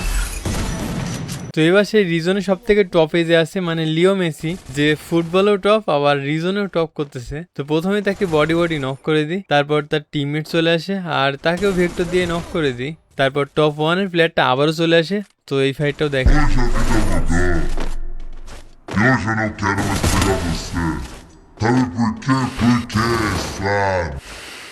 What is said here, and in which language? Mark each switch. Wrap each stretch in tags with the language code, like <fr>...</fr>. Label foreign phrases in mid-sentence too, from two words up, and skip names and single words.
<bn>তো এবার সেই রিজনে সব থেকে টপে যে আছে মানে লিও মেসি, যে ফুটবলেও টপ আবার রিজনেও টপ করতেছে। তো প্রথমে তাকে</bn> <en>body knock</en> <bn>করে দিই, তারপর তার টিমমেট চলে আসে আর তাকেও ভেক্টর দিয়ে নক করে দিই, তারপর টপ 1 এর প্লেয়ারটা আবারও চলে আসে। তো এই ফাইটটাও দেখে।</bn> <pt>E hoje eu não quero mais pegar você. Sabe por quê? Porque, sabe?</pt>